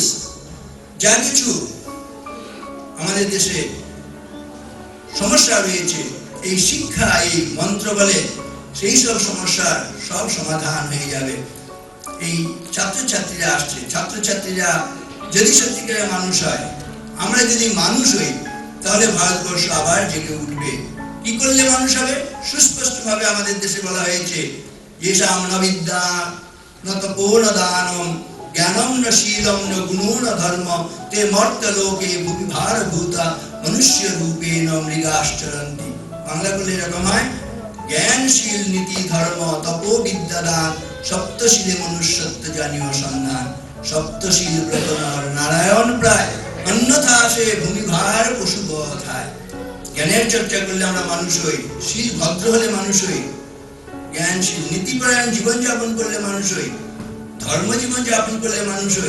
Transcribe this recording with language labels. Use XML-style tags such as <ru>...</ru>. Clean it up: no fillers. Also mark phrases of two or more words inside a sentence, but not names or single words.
<bn>যা কিছু আমাদের দেশে সমস্যা রয়েছে, এই শিক্ষা, এই মন্ত্র বলে সেই সব সমস্যার সব সমাধান হয়ে যাবে। এই ছাত্রছাত্রীরা আসছে, ছাত্রছাত্রীরা যদি সত্যিকারের মানুষ হয়, আমরা যদি মানুষ হই, তাহলে ভারতবর্ষ আবার জেগে উঠবে। কি করলে মানুষ হবে? সুস্পষ্টভাবে আমাদের দেশে বলা হয়েছে,</bn> <sa>येषां न विद्या न तपो न दानं ज्ञानं न शीलं न गुणो न धर्म ते मर्त्यलोके भूमि भारभूता मनुष्य रूपेण मृगाश्चरन्ति।</sa> <bn>বাংলা বলে এরকম হয়, জ্ঞানশীল, নীতি, ধর্ম, তপো, বিদ্যা, দান, সপ্তশীলে মনুষ্যত্ব জানিও সন্ধান। সপ্তশীল ব্রত নর নারায়ণ প্রায়, অন্যথা সে ভূমিভার পশু বধায়। জ্ঞানের চর্চা করলে আমরা মানুষ হই, শীল ভদ্র হলে মানুষ হই, জ্ঞানশীল নীতিপরায়ণ জীবনযাপন করলে মানুষ হই, ধর্ম জীবনযাপন করলে মানুষ হই।</bn>